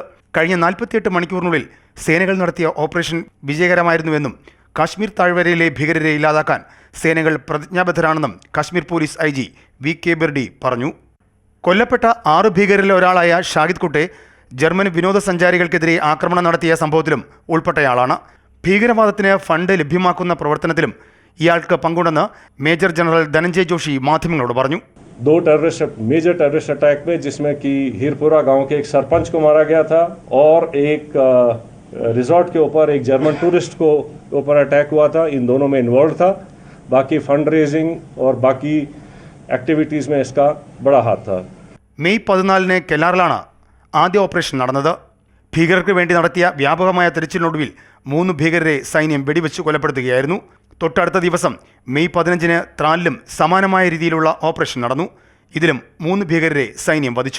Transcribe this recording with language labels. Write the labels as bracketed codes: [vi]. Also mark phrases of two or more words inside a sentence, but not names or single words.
[ml] കഴിഞ്ഞ 48 മണിക്കൂറിനുള്ളിൽ സേനകൾ നടത്തിയ ഓപ്പറേഷൻ വിജയകരമായിരുന്നുവെന്നും കാശ്മീർ താഴ്വരയിലെ ഭീകരരെ ഇല്ലാതാക്കാൻ സേനകൾ പ്രതിജ്ഞാബദ്ധരാണെന്നും കാശ്മീർ പോലീസ് IG VK ബിർഡി പറഞ്ഞു. കൊല്ലപ്പെട്ട 6 ഭീകരരിൽ ഒരാളായ ഷാഹിദ് കുട്ടെ ജർമ്മൻ വിനോദസഞ്ചാരികൾക്കെതിരെ ആക്രമണം നടത്തിയ സംഭവത്തിലും ഉൾപ്പെട്ടയാളാണ്. ഭീകരവാദത്തിന് ഫണ്ട് ലഭ്യമാക്കുന്ന പ്രവർത്തനത്തിലും ഇയാൾക്ക് പങ്കുണ്ടെന്ന് മേജർ ജനറൽ ധനഞ്ജയ് ജോഷി മാധ്യമങ്ങളോട് പറഞ്ഞു. [hi] दो [en] major terrorist attack [hi] में, जिसमें कि हीरपुरा गांव के एक सरपंच को मारा गया था और एक रिजॉर्ट के ऊपर एक [en] German tourist [hi] को ऊपर अटैक हुआ था। इन दोनों में इन्वॉल्व था। बाकी [en] fund raising [hi] और बाकी एक्टिविटीज़ में इसका बड़ा हाथ था। [ml] മെയ് 14-ന് കെല്ലാറിലാണ് ആദ്യ ഓപ്പറേഷൻ നടന്നത്. ഭീകരർക്ക് വേണ്ടി നടത്തിയ വ്യാപകമായ തെരച്ചിലിനൊടുവിൽ 3 ഭീകരരെ സൈന്യം വെടിവെച്ച് കൊലപ്പെടുത്തുകയായിരുന്നു. തൊട്ടടുത്ത ദിവസം മെയ് 15-ന് ത്രാലിലും സമാനമായ രീതിയിലുള്ള ഓപ്പറേഷൻ നടന്നു. ഇതിലും 3 ഭീകരരെ സൈന്യം വധിച്ചു.